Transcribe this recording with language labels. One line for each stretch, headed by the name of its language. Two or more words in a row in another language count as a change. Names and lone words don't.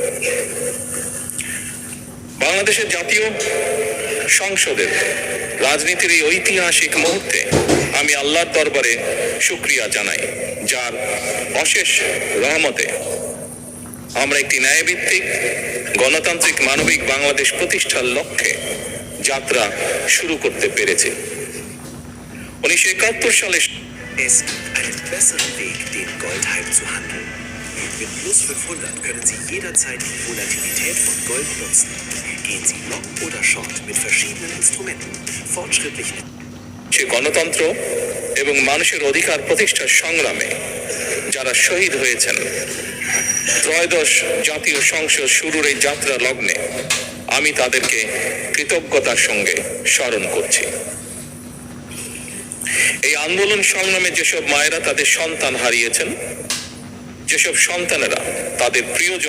Bangla: বাংলাদেশের জাতীয় সংসদের রাজনীতির এই ঐতিহাসিক মুহূর্তে আমি আল্লাহর দরবারে শুকরিয়া জানাই, যার অশেষ রহমতে আমরা একটি ন্যায়ভিত্তিক গণতান্ত্রিক মানবিক বাংলাদেশ প্রতিষ্ঠার লক্ষ্যে যাত্রা শুরু করতে পেরেছি। 1971 সালে
German: Es gibt einen besseren Weg, den Goldhype zu handeln. Mit Plus 500 können Sie jederzeit die Volatilität von Gold nutzen. Gehen Sie Long oder Short mit verschiedenen Instrumenten. Fortschrittlich
Bangla: সে গণতন্ত্র এবং মানুষের অধিকার প্রতিষ্ঠার সংগ্রামে যারা শহীদ হয়েছেন, ত্রয়োদশ জাতীয় সংসদ শুরুর এই যাত্রা লগ্নে আমি তাদেরকে কৃতজ্ঞতার সঙ্গে স্মরণ করছি। এই আন্দোলন সংগ্রামে যেসব মায়েরা তাদের সন্তান হারিয়েছেন, যেসব সন্তানেরা তাদের প্রিয়জন